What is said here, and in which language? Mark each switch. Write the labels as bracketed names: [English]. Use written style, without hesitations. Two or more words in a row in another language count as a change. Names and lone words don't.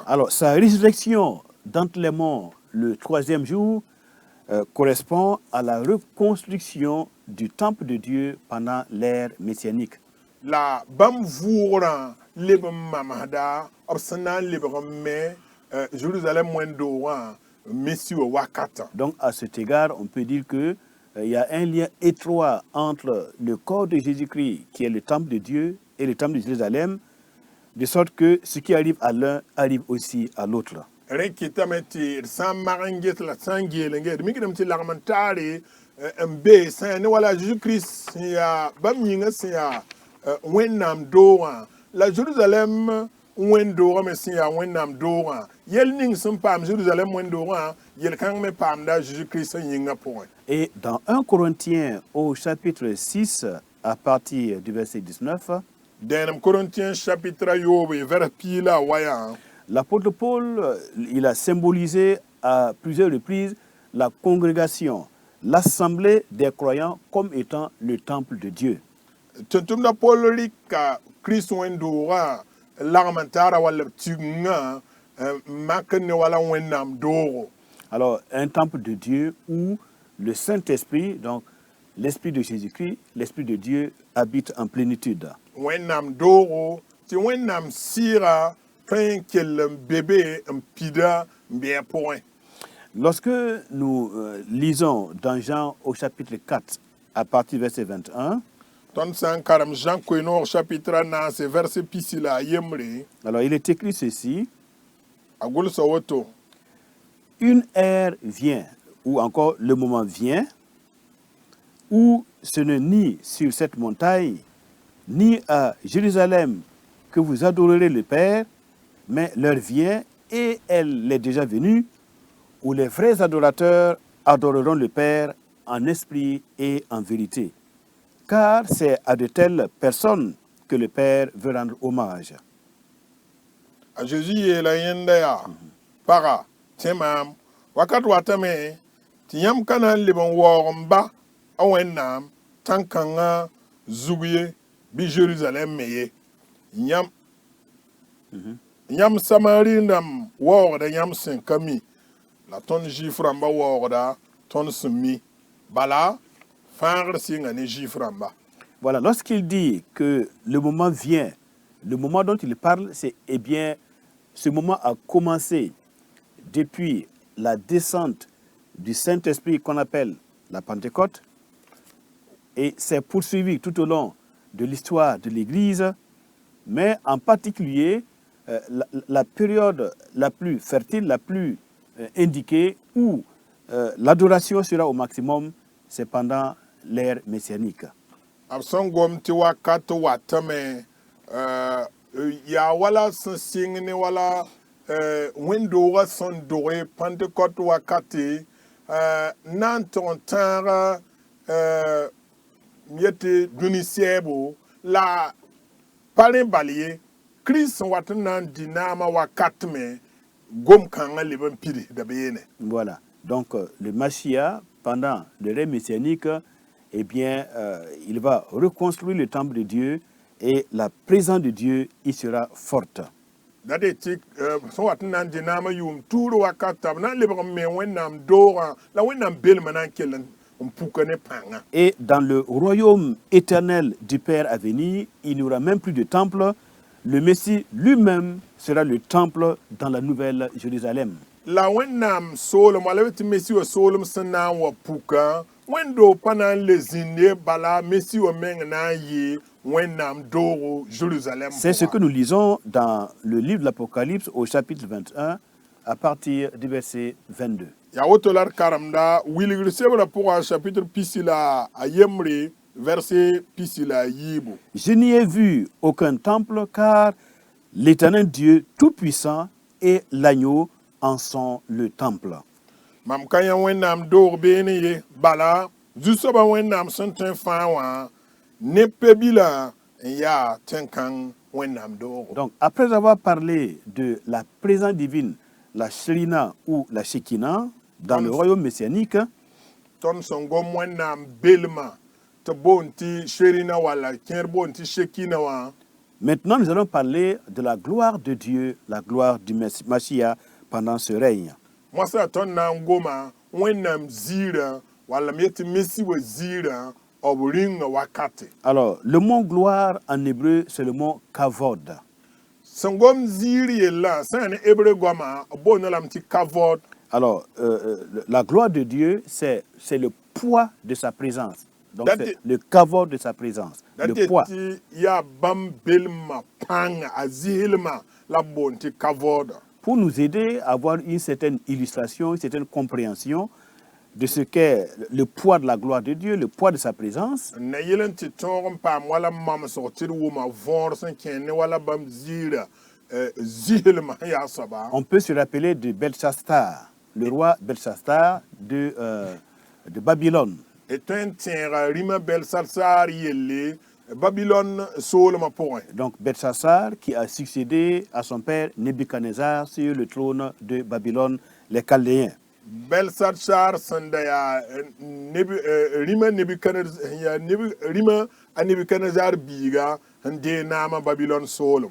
[French] Alors, sa résurrection d'entre les morts le 3e jour correspond à la reconstruction du temple de Dieu pendant l'ère messianique. [Mossi] La bãmb vʋʋgrã leb n mamsda b sẽn na n lebg n me Jérusalem wẽn-doogã messi wa wakata. [French] Donc, à cet égard, on peut dire que il y a un lien étroit entre le corps de Jésus-Christ, qui est le temple de Dieu, et le temple de Jérusalem, de sorte que ce qui arrive à l'un arrive aussi à l'autre. [Mossi] Rẽ kɩtame tɩ d sã n mag n get la sã n geel n get mikdame tɩ lagm n taare n be sã ne wala Jésus-Christ sẽn yaa bãmb yĩngã sẽn yaa wẽnnaam doogã la Jérusalem wẽn-doogã me sẽn yaa wẽnnaam doogã yɛl ning sẽn paam Jérusalem wẽn-doogã yel-kãng me paamda Jésus-Christ sẽn yĩngã pʋgẽ. [French] Et dans 1 Corinthiens au chapitre 6, à partir du verset 19, [Mossi] Dẽenem Corinthiens chapitre yoobe vɛrs piila a wayã [French] l'apôtre Paul, il a symbolisé à plusieurs reprises la congrégation, l'assemblée des croyants comme étant le temple de Dieu. [Mossi] tʋm-tʋmda Paul rɩka Christ wẽn-doogã lagm n taara wall b tigngã mak ne wala wẽnnaam doogo. [French] Alors, un temple de Dieu où le Saint-Esprit, donc l'Esprit de Jésus-Christ, l'Esprit de Dieu, habite en plénitude. [Mossi] Wẽnnaam doogo tɩ wẽnnaam sɩɩga tõe n kell n bebe n pida n bɩ a pʋgẽ. [French] Lorsque nous lisons dans Jean au chapitre 4, à partir du verset 21, [Mossi] tõnd sã n karem Jean koe-noog chapitre a naase verset pisi la a yembre [French] alors il est écrit ceci: [Mossi] a gʋlsa woto [French] une ère vient, ou encore le moment vient, où ce n'est ni sur cette montagne, ni à Jérusalem que vous adorerez le Père, mais l'heure vient, et elle est déjà venue, où les vrais adorateurs adoreront le Père en esprit et en vérité. Car c'est à de telles personnes que le Père veut rendre hommage. [Mossi] a Jésus yeela yẽnda yaa paga tẽ maam wakat watame tɩ yãmb ka na n leb n waoog n ba a wẽnnaam tãn-kãngã zug ye bɩ Jerusalem me ye yãmb samari rãmb waoogda yãmb sẽn ka mi la tõnd Zuif rãmba waoogda tõnd sẽn mi bala fãagr sɩnga ne Zuif rãmba. [French] Voilà, lorsqu'il dit que le moment vient, le moment dont il parle, c'est, eh bien, ce moment a commencé depuis la descente du Saint-Esprit qu'on appelle la Pentecôte, et s'est poursuivi tout au long de l'histoire de l'Église, mais en particulier la période la plus fertile, la plus indiquée, où l'adoration sera au maximum, c'est pendant l'ère messianique. [Mossi] B sẽn gom tɩ wakat watame yaa wala sẽn sɩng ne wala wẽn-doogã sẽn doge Pentecôte wakate na n tog n tãag yetɩ dũni sɛɛbo la pa rẽ bal ye Kirist sẽn wat n na n dɩ naamã wakat me gom-kãngã leb n pidsda beene. [French] Voilà. Donc, le Machia, pendant l'ère messianique, eh bien, il va reconstruire le temple de Dieu et la présence de Dieu y sera forte. [Mossi] Dat de tɩ sẽn wat n na n dɩ naamã yʋʋm tuur wakata b na n lebg n me wẽnnaam doogã la wẽnnaam belmã na n kell n puka ne pãngã. [French] Et dans le royaume éternel du Père à venir, il n'y aura même plus de temple. Le Messie lui-même sera le temple dans la nouvelle Jérusalem. [Mossi] La wẽnnaam soolem wala tɩ Messi wa soolem sẽn na n wa puka wẽn-doog pa na n le zĩnde bala Messi wa meng na n yɩ wẽnnaam doogo Jérusalem. [French] C'est ce que nous lisons dans le livre de l'Apocalypse au chapitre 21 à partir du verset 22. [Mossi] Ya woto la d karemda wilgr sebrã pʋgã chapitre pisi la a yembre verset pisi la a yiibu. [French] Je n'y ai vu aucun temple car l'Éternel Dieu Tout-Puissant et l'agneau en sont le temple. [Mossi] Mam ka yã wẽnnaam doog beene ye bala zu-soabã wẽnnaam sẽn tõe n fãa wã ne pe-bilã n yaa tẽn-kãng wẽnnaam doogo. [French] Donc, après avoir parlé de la présence divine, la Shrina ou la Shekinah, dans le royaume messianique, [Mossi] tõnd sẽn gom wẽnnaam belmã tɩ boond tɩ sherina wala kẽer boond tɩ shekina wã. [French] Maintenant, nous allons parler de la gloire de Dieu, la gloire du Machia pendant ce règne. [Mossi] Moasã tõnd na n goma wẽnnaam ziirã wala m yetɩ Messi wa ziirã b rĩngã wakate. [French] Alors, le mot gloire en hébreu, c'est le mot kavod. [Mossi] Sẽn gom ziir yellã sã n hébreu goamã b boonã lame tɩ kavod. [French] Alors, la gloire de Dieu, c'est le poids de sa présence. Donc, c'est le kavod de sa présence, le poids. [Mossi] Ya bãmb belmã pãnga a zɩslmã la b boond tɩ kavod. [French] Pour nous aider à avoir une certaine illustration, une certaine compréhension de ce qu'est le poids de la gloire de Dieu, le poids de sa présence. [Mossi] Na yɩl n tɩ tõog n paam wala mamsg tɩ d wʋma võor sẽn kẽ ne wala bãmb ziirã zɩslmã yaa soaba. [French] On peut se rappeler de Belshazzar, le roi Belshazzar de Babylone. [Mossi] Et tõe n tẽega rĩmã Belshazzar yelle Babylone soolmã pʋgẽ. [French] Donc Belshazzar qui a succédé à son père Nebuchadnezzar sur le trône de Babylone, les Chaldéens. [Mossi] Belshazzar sẽn da yaa rĩmã a Nebuchadnezzar biiga n dee naamã Babylone soolem.